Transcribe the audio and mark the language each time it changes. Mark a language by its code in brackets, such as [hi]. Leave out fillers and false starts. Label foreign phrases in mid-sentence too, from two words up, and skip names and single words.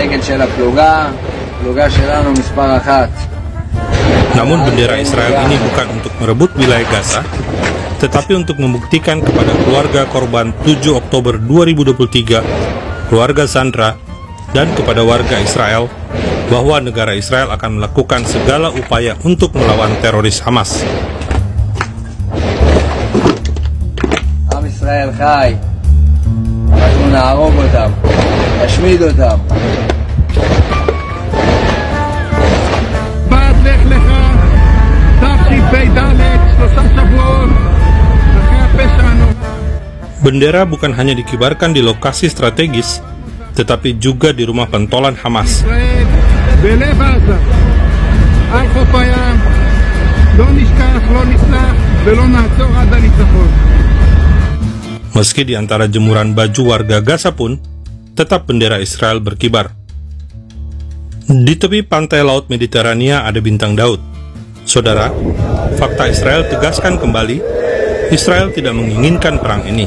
[id] Namun bendera Israel ini bukan untuk merebut wilayah Gaza, tetapi untuk membuktikan kepada keluarga korban 7 Oktober 2023, keluarga Sandra, dan kepada warga Israel bahwa negara Israel akan melakukan segala upaya untuk melawan teroris Hamas. [he] עם ישראל חי, אנחנו נהרוג אותם, נשמיד אותם. לך לך, תשפ"ד, 3 שבועות אחרי הפשע הנורא. [id] Bendera bukan hanya dikibarkan di lokasi strategis, tetapi juga di rumah pentolan Hamas. [he] ישראל בלב עזה, על חוף הים, לא נשכח, לא נסלח ולא נעצור עד הניצחון. [id] Meski di antara jemuran baju warga Gaza pun, tetap bendera Israel berkibar. Di tepi pantai Laut Mediterania ada bintang Daud. Saudara, fakta Israel tegaskan kembali, Israel tidak menginginkan perang ini.